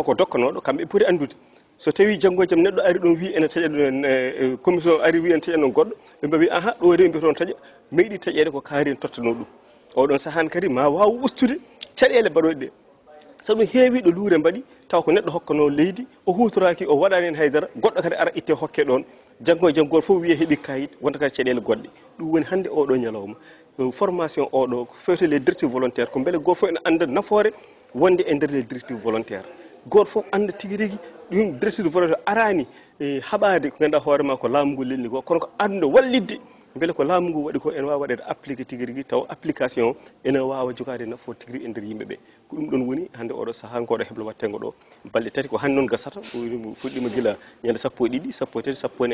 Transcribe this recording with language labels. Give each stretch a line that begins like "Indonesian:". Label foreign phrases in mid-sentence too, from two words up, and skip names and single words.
Fula: makko dokkanoɗo kamɓe poti andude so tawi janggo e jaam neɗɗo ari ɗon wi ene taƴa ɗon commission ari wi ene taƴa ɗon goɗɗo ɓe mbawi aha ɗo de mbiya toon taƴa meeɗi taƴede ko kaari en tottano ɗum oɗon sahani kadi ma waw ustude caɗele mbaɗoɗe ɗe sabu heewi ɗo luure mbaɗi taw ko neɗɗo hokkano leydi o hutoraki o waɗani hen haydara goɗɗo kadi ara itte hokke ɗon janggo e jaam goto fof wiye heeɓi kayit wonta kadi caɗele goɗɗe ɗum woni hande oɗo ñalawma formation oɗo ko fewte
French: les directives volontaires
Fula: ko beele goto fof ene anda nafoore wonde e nder
French: les directives volontaires
Fula: goto fof anda tigui rigui ɗum
French: directive volontaire
Fula: arani haɓade ko ganduɗa hoorema ko laamu ngu lelni ko kono ko anda wallidde beele ko laamu ngu waɗi ko ene wawa waɗede appliqué tigui rigui taw application ene wawa jogade nafoore tigui rigui e nder yimɓeɓe ko ɗum ɗon woni hande oɗo saaha ngoɗo heblo wattengo ɗo balɗe tati ko hande noon gasata fuɗɗima guila ñande sappo e ɗiɗi sappo e tati sappo e